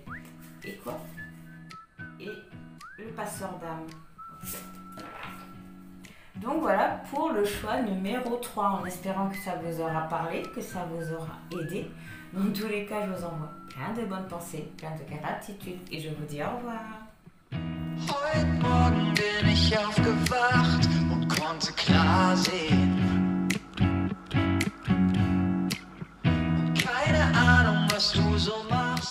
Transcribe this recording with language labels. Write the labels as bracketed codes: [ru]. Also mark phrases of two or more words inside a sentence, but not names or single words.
[fr] Et quoi? Et le passeur d'âme. Donc voilà pour le choix numéro 3, en espérant que ça vous aura parlé, que ça vous aura aidé. Dans tous les cas, je vous envoie plein de bonnes pensées, plein de gratitude et je vous dis au revoir. [de] Heute Morgen bin ich aufgewacht und konnte klar sehen. Keine Ahnung, was du so machst.